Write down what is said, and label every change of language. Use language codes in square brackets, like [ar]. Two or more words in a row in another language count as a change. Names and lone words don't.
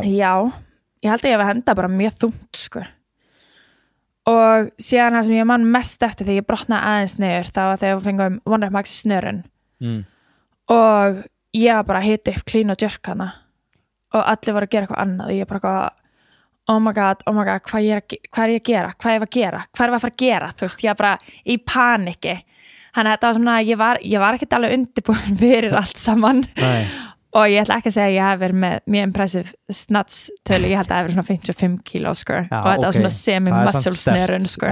[is] Já, ég held ekki að við endaði bara mjög þungt, sko. Og síðan það sem ég man mest eftir þegar ég brotnaði aðeins niður það var þegar við fengum [en] One Rep Max [is] snörun og ég var bara að hita upp clean og jerk hana og allir voru að gera eitthvað annað og ég bara eitthvað, [en] oh my god, [is] hvað er ég að gera, hvað er ég að gera, hvað er ég að fara að gera, þú veist, ég var bara í paniki, þannig að þetta var svona, ég var ekkert alveg undirbúin fyrir allt saman. Nei. Og ég ætla ekki að segja að ég hef verið með mjög impressive snatstölu, ég held að það hef verið svona 55 kíló, sko, og þetta var svona semi-muscle snerun, sko.